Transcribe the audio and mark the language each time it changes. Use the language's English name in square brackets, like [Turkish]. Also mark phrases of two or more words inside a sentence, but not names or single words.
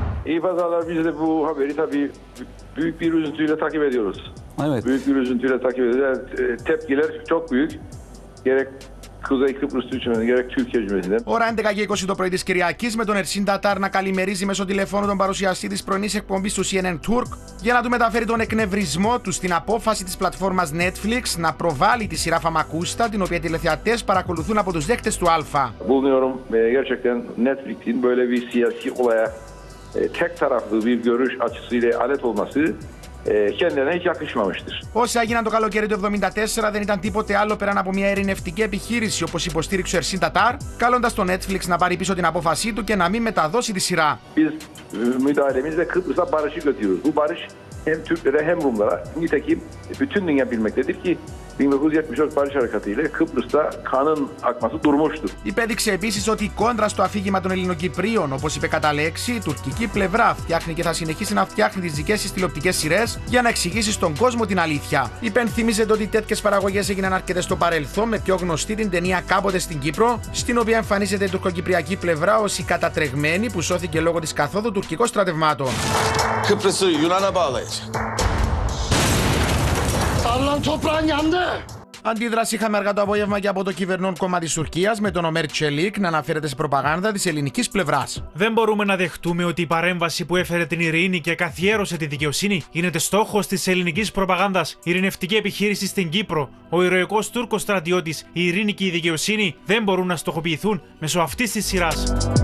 [Turkish] İyi pazarlar. Biz de bu haberi tabii büyük bir üzüntüyle takip ediyoruz. Evet. Büyük bir üzüntüyle takip ediyoruz. Yani, tepkiler çok büyük. Gerek Kuzey Kıbrıs Türk Cumhuriyeti, gerek Türkiye Cumhuriyeti'nden. [Greek] Ώρα 11:20 το πρωί της Κυριακής με τον Ερσίν Τατάρ να καλημερίζει μέσω τηλεφώνου τον παρουσιαστή της πρωινής εκπομπής του CNN Turk για να του μεταφέρει τον εκνευρισμό του στην apόφαση της πλατφόρμας Netflix να προβάλλει τη σειρά Φαμακούστα, την οποία οι τηλεθεατές παρακολουθούν από τους δέχτες του Alfa. [Turkish] Bulunuyorum gerçekten Netflix'in böyle bir siyasi olaya tek taraflı bir görüş açısıyla alet olması kendilerine hiç yakışmamıştır. [Greek] Όσα έγιναν το καλοκαίρι του 1974 δεν ήταν τίποτε άλλο πέραν από μια ειρηνευτική επιχείρηση, όπως υποστήριξε ο Ερσίν Τατάρ, καλώντας το Netflix να πάρει πίσω την απόφασή του και να μην μεταδώσει τη σειρά. [Turkish] Biz müdahalemizle Kıbrıs'a barışı götürüyoruz. Bu barış hem Türklere hem Rumlara, nitekim bütün dünya bilmektedir ki 1974 Barış Harekatı ile Kıbrıs'ta kanın akması durmuştur. [Greek] Υπέδειξε επίσης ότι κόντρα στο αφήγημα των Ελληνοκυπρίων, όπως είπε κατά λέξη, η τουρκική πλευρά φτιάχνει και θα συνεχίσει να φτιάχνει τις δικές της τηλεοπτικές σειρές για να εξηγήσει στον κόσμο την αλήθεια. Υπενθυμίζεται ότι τέτοιες παραγωγές έγιναν αρκετές στο παρελθόν, με πιο γνωστή την ταινία Κάποτε στην Κύπρο, στην οποία εμφανίζεται η τουρκοκυπριακή πλευρά ως η κατατρεγμένη που σώθηκε λόγω της καθόδου τουρκικών στρατευμάτων. [Turkish] Kıbrıs'ı Yunan'a bağlayacak. Sarılan toprağın yandı. [Greek] Αντίδραση είχαμε αργά το απόγευμα και από το κυβερνών κόμμα της Τουρκίας, με τον Ομέρ Τσελίκ να αναφέρεται σε προπαγάνδα της ελληνικής πλευράς. Δεν μπορούμε να δεχτούμε ότι η παρέμβαση που έφερε την ειρήνη και καθιέρωσε τη δικαιοσύνη γίνεται στόχος της ελληνικής προπαγάνδας. Η ειρηνευτική επιχείρηση στην Κύπρο, ο ηρωικός Τούρκος στρατιώτης, η ειρήνη και η δικαιοσύνη δεν μπορούν να στοχοποιηθούν μέσω αυτής της σειράς.